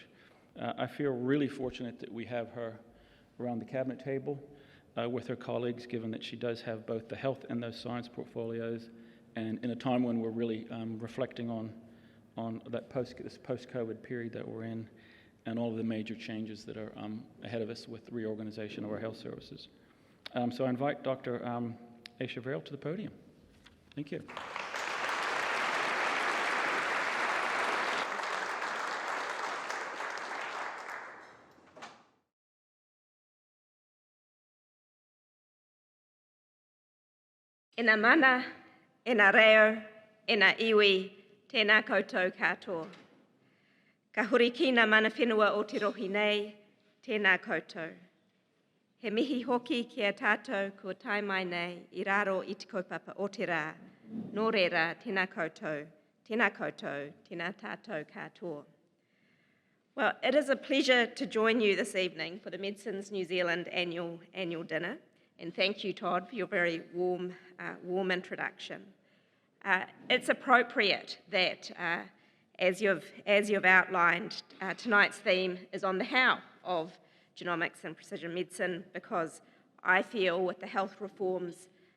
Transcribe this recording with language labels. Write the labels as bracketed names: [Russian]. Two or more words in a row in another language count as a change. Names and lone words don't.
[English] I feel really fortunate that we have her around the cabinet table with her colleagues, given that she does have both the health and those science portfolios, and in a time when we're really reflecting on that this post-COVID period that we're in, and all of the major changes that are ahead of us with the reorganisation of our health services. So I invite Dr. Aisha Verrill to the podium. Thank you. [Māori] E nā mana, e nā reo, e nā iwi, tēnā koutou katoa. Ka huri ki nā mana whenua o te rohi nei, tēnā koutou. He mihi hoki ki a tātou kua tai mai nei I raro I te kaupapa o te rā. Nō reira, tēnā koutou, tēnā koutou, tēnā tātou katoa. [English] Well, it is a pleasure to join you this evening for the Medicines New Zealand annual dinner. And thank you, Todd, for your very warm introduction. It's appropriate that, as you've outlined, tonight's theme is on the how of genomics and precision medicine, because I feel with the health reforms